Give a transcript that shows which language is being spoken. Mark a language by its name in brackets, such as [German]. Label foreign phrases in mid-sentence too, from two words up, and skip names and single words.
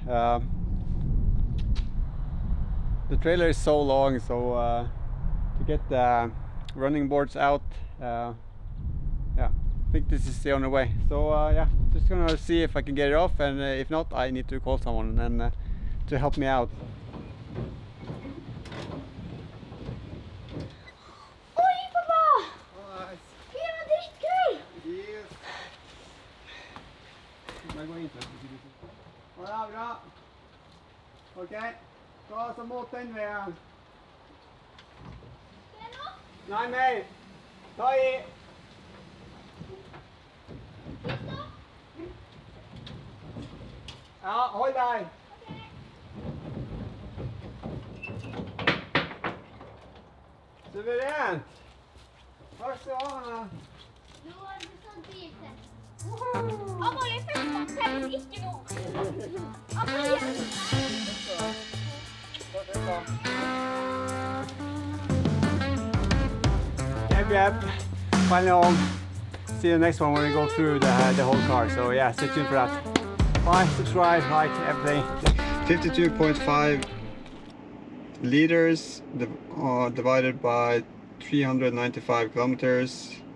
[English] The trailer is so long, so to get the running boards out, yeah, I think this is the only way. So yeah, just gonna see if I can get it off, and if not, I need to call someone and to help me out. [Norwegian] Oi, pappa! [English] Nice. [Norwegian] Det var dritkul! [English] Yes. Am I going to? [Norwegian] Bra, bra. Ok, ta oss mot den veien. Det nå? Nei, mer. Ta i. Ja, hold deg. Suverent. Takk skal du ha. Nå har du sånn biltest. Amalie, først telles ikke nå. Amalie. [English] Yep. Finally home. See you next one when we go through the whole car. So yeah, stay tuned for that. Bye, subscribe, like, everything. 52.5 liters divided by 395 kilometers.